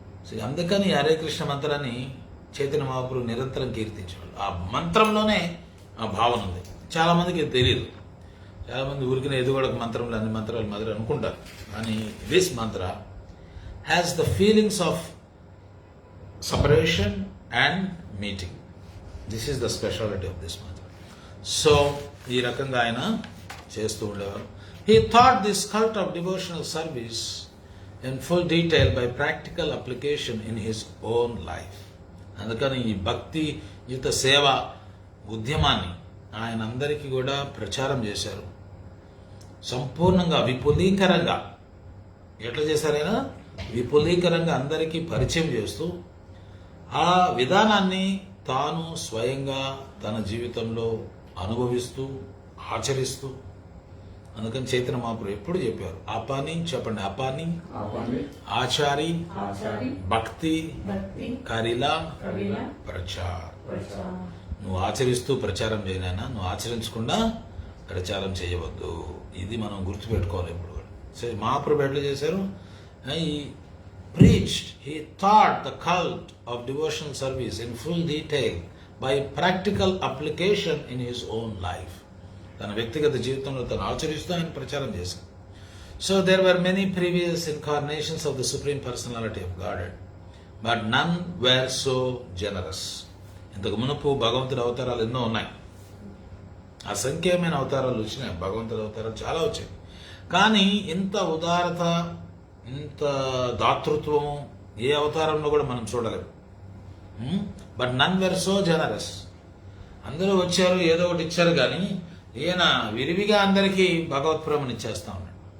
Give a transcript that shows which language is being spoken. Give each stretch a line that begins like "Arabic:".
Telugu: So అందుకని హరే కృష్ణ మంత్రాన్ని చైతన్య మహాప్రభు నిరంతరం కీర్తించేవాళ్ళు. ఆ మంత్రంలోనే ఆ భావన ఉంది. చాలా మందికి తెలియదు. చాలా మంది ఊరికిన ఏదో కూడా మంత్రంలో అన్ని మంత్రాలు మొదలు అనుకుంటారు. కానీ
English: This mantra has the feelings of separation and meeting. This is the speciality of this mantra.
Telugu: So, ఈ రకంగా ఆయన చేస్తూ ఉండేవారు.
English: He taught this cult of devotional service in full detail by practical application in his own life.
Telugu: అందుకని ఈ భక్తి యుత సేవ ఉద్యమాన్ని ఆయన అందరికీ కూడా ప్రచారం చేశారు. సంపూర్ణంగా విపులీకరంగా ఎట్లా చేశారు ఆయన? విపులీకరంగా అందరికీ పరిచయం చేస్తూ ఆ విధానాన్ని తాను స్వయంగా తన జీవితంలో అనుభవిస్తూ ఆచరిస్తూ. అందుకని చైతన్య మహాప్రభు ఎప్పుడు చెప్పారు, అపాని చెప్పండి,
Bangla: అపాని ఆచారి భక్తి కరిలా ప్రచార్.
Telugu: నువ్వు ఆచరిస్తూ ప్రచారం చేయనైనా, నువ్వు ఆచరించకుండా ప్రచారం చేయవద్దు. ఇది మనం గుర్తుపెట్టుకోవాలి ఇప్పుడు కూడా. సరే, మహాప్రభు ఎట్లా చేశారు?
English: He preached, he taught the cult of devotional service in full detail by practical application in his own life.
Telugu: తన వ్యక్తిగత జీవితంలో తను ఆచరిస్తూ ఆయన ప్రచారం చేశారు.
English: So there were many previous incarnations of the Supreme Personality of Godhead, but none were so generous.
Telugu: ఇంతకు మునుపు భగవంతుడి అవతారాలు ఎన్నో ఉన్నాయి, అసంఖ్యమైన అవతారాలు వచ్చినాయి, భగవంతుడి అవతారాలు చాలా వచ్చాయి. కానీ ఇంత ఉదారత, ఇంత దాతృత్వము ఏ అవతారంలో కూడా మనం చూడలేము.
English: But none were so generous.
Telugu: అందరూ వచ్చారు, ఏదో ఒకటి ఇచ్చారు, కానీ ఈయన విరివిగా అందరికీ భగవత్ ప్రేమను ఇచ్చేస్తా ఉన్నాడు.